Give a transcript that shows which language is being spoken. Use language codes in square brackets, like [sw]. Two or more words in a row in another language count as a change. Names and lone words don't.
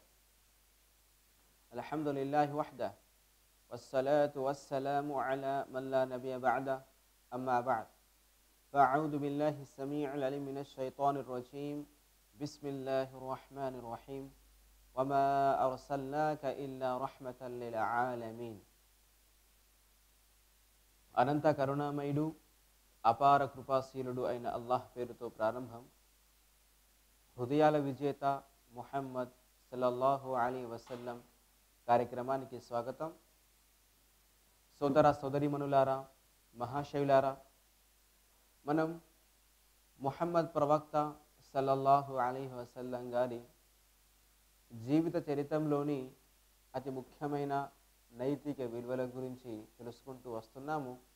[ar] الحمد لله وحده والصلاة والسلام على من لا نبي بعده أما بعد فأعوذ بالله السميع العليم من الشيطان الرجيم بسم الله الرحمن الرحيم وما أرسلناك إلا رحمة للعالمين. [te] అనంత కరుణామయుడు అపార కృపాశీలుడు అయిన అల్లాహ్ పేరుతో ప్రారంభం. హృదయాల విజేత ముహమ్మద్ [ar] صلى الله عليه وسلم [te] కార్యక్రమానికి స్వాగతం. సోదర సోదరీమణులారా, మహాశయులారా, మనం ముహమ్మద్ ప్రవక్త [ar] صلى الله عليه وسلم [te] గారి జీవిత చరిత్రలోని అతి ముఖ్యమైన నైతిక విలువల గురించి తెలుసుకుంటూ వస్తున్నాము.